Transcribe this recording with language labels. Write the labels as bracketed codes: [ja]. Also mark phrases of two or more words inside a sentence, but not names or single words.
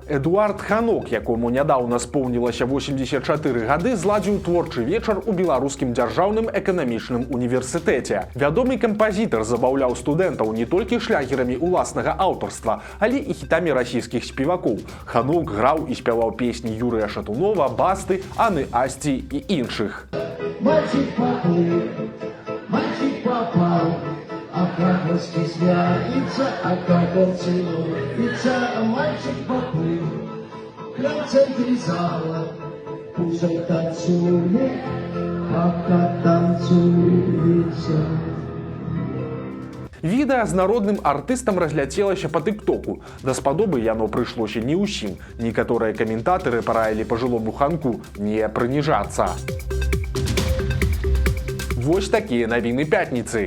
[be] Эдуард Ханок, якому нядаўна споўнілася 84 гады, зладзіў творчы вечар у Беларускім дзяржаўным эканамічным універсітэце. Вядомы кампазітар забаўляў студэнтаў не толькі шлягерамі уласнага аўтарства, але і хітамі расійскіх спевакоў. Ханок граў і спяваў песні Юрыя Шатунова, Басты, Анны Асці і іншых. [ru] Мальчик попал, а как он стесняется, а как он целуется. Мальчик поплыл к центре зала, пусть он танцует, пока танцуется. [be] Відэа з народным артыстам разляцелася па тыктоку. Даспадобы яно прыйшлося не ўсім. Некаторыя каментатары параілі пажылому Ханку не прыніжацца. Вось такія навіны пятніцы.